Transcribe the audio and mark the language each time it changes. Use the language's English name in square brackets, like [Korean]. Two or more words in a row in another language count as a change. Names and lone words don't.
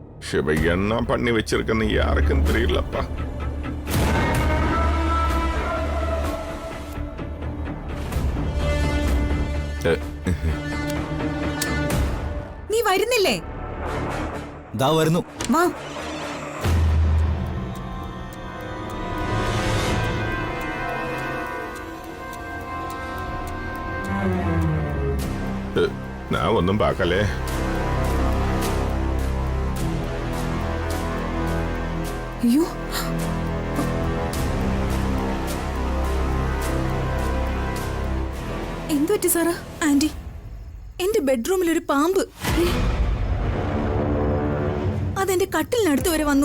[Tamil] இவ என்ன பண்ணி வச்சிருக்கன்னு யாருக்கும் தெரியலப்பா. [Malayalam] നീ വരുന്നില്ലേ? ദാ വരുന്നു. വാ. [Tamil] நான் ஒன்றும் பார்க்கலே. [Malayalam] അയ്യോ, എന്തു പറ്റി സാറാ? ആന്റി, എന്റെ ബെഡ്റൂമിൽ ഒരു പാമ്പ്. അതെന്റെ കട്ടിലിനടുത്ത് വരെ വന്നു.